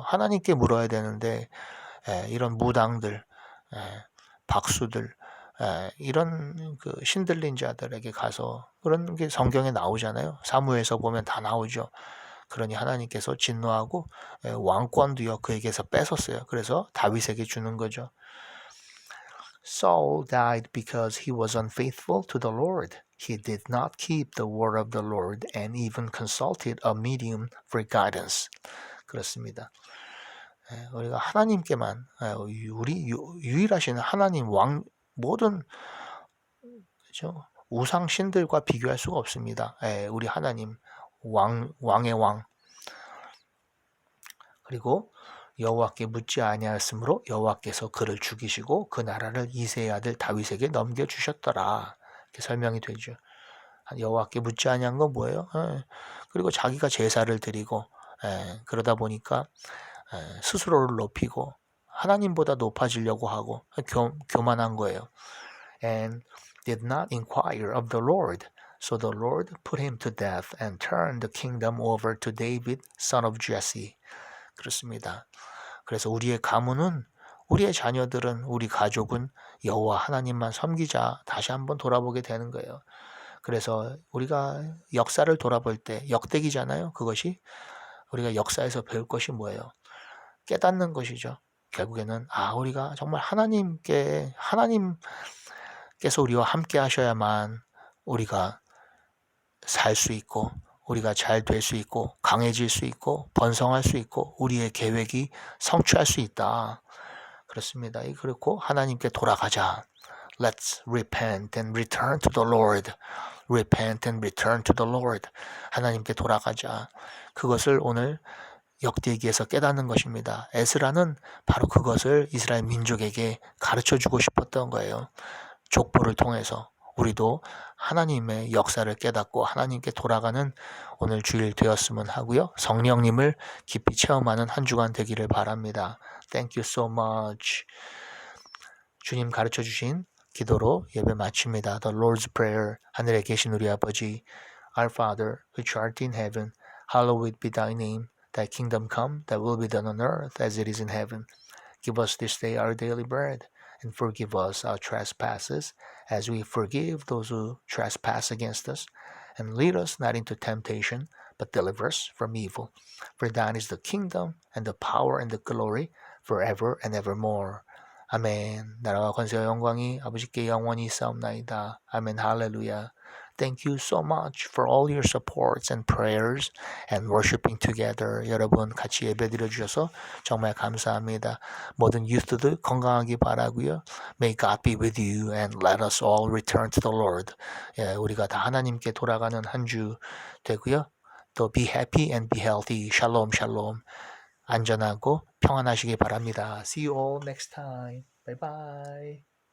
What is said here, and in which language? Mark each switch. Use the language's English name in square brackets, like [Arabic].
[Korean] 하나님께 물어야 되는데 이런 무당들, 박수들, 이런 그 신들린 자들에게 가서 그런 게 성경에 나오잖아요. 사무엘서 보면 다 나오죠. 그러니 하나님께서 진노하고 왕권도요 그에게서 뺏었어요. 그래서 다윗에게 주는 거죠. [English] Saul died because he was unfaithful to the Lord. He did not keep the word of the Lord and even consulted a medium for guidance. [Korean] 그렇습니다. 우리가 하나님께만 우리 유일하신 하나님 왕 모든 그렇죠? 우상 신들과 비교할 수가 없습니다. 우리 하나님 왕의 왕. 그리고 여호와께 묻지 아니하였으므로 여호와께서 그를 죽이시고 그 나라를 이새의 아들 다윗에게 넘겨 주셨더라. 이렇게 설명이 되죠. 여호와께 묻지 아니한 건 뭐예요? 그리고 자기가 제사를 드리고 그러다 보니까 스스로를 높이고 하나님보다 높아지려고 하고 교만한 거예요. [English] And did not inquire of the Lord. So the Lord put him to death and turned the kingdom over to David, son of Jesse. [Korean] 그렇습니다. 그래서 우리의 가문은 우리의 자녀들은 우리 가족은 여호와 하나님만 섬기자 다시 한번 돌아보게 되는 거예요. 그래서 우리가 역사를 돌아볼 때 역대기잖아요. 그것이 우리가 역사에서 배울 것이 뭐예요? 깨닫는 것이죠. 결국에는 우리가 정말 하나님께서 우리와 함께 하셔야만 우리가 살 수 있고 우리가 잘 될 수 있고 강해질 수 있고 번성할 수 있고 우리의 계획이 성취할 수 있다. 그렇습니다. 그렇고 하나님께 돌아가자. [English] Let's repent and return to the Lord. Repent and return to the Lord. [Korean] 하나님께 돌아가자. 그것을 오늘 역대기에서 깨닫는 것입니다. 에스라는 바로 그것을 이스라엘 민족에게 가르쳐주고 싶었던 거예요. 족보를 통해서 우리도 하나님의 역사를 깨닫고 하나님께 돌아가는 오늘 주일 되었으면 하고요. 성령님을 깊이 체험하는 한 주간 되기를 바랍니다. [English] Thank you so much. [Korean] 주님 가르쳐주신 기도로 예배 마칩니다. [English] The Lord's Prayer. [Korean] 하늘에 계신 우리 아버지, [English] Our Father, which art in heaven, hallowed be thy name. Thy kingdom come, thy will be done on earth as it is in heaven. Give us this day our daily bread, and forgive us our trespasses, as we forgive those who trespass against us. And lead us not into temptation, but deliver us from evil. For thine is the kingdom, and the power, and the glory, forever and evermore. [Korean] 아멘. 나라와 권세와 영광이 아버지께 영원히 있사옵나이다. 아멘. 할렐루야. [English] Thank you so much for all your supports and prayers and worshiping together. [Korean] 여러분 같이 예배드려 주셔서 정말 감사합니다. 모든 유스들 건강하기 바라고요. [English] May God be with you and let us all return to the Lord. [Korean] 우리가 다 하나님께 돌아가는 한 주 되고요. [English] 또 be happy and be healthy. [Korean] 샬롬 샬롬. 안전하고 평안하시기 바랍니다. [English] See you all next time. Bye bye.